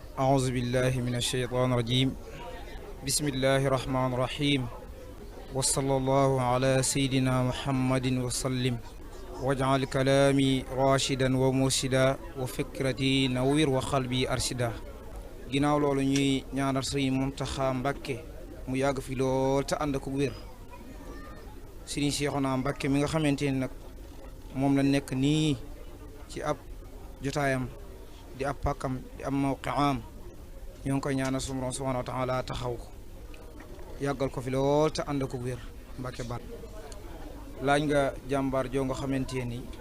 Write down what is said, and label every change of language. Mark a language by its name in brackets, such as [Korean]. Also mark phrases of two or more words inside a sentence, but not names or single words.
[Arabic] أعوذ بالله من الشيطان الرجيم بسم الله الرحمن الرحيم وصلى الله على سيدنا محمد وسلم واجعل كلامي راشدا ومرشدا وفكرتي نوير وقلبي أرشدا [Wolof] ginnaaw loolu ñuy ñaanal Sëriñ Muntaxa Mbàkke mu yàgg fi lool te ànd ak wér Sëriñ Seexuna Mbàkke mi nga xamante ni nag moom la nekk nii ci ab jotaayam di ab pàkkam di ab mawqiam ñoo ngi koy ñaanal sunu Boroom [Arabic] سبحانه وتعالى [Wolof] taxaw ko yàggal ko fi lool te ànd ak wér Mbàkke baat laaj nga jàmbaar joo nga xamante ni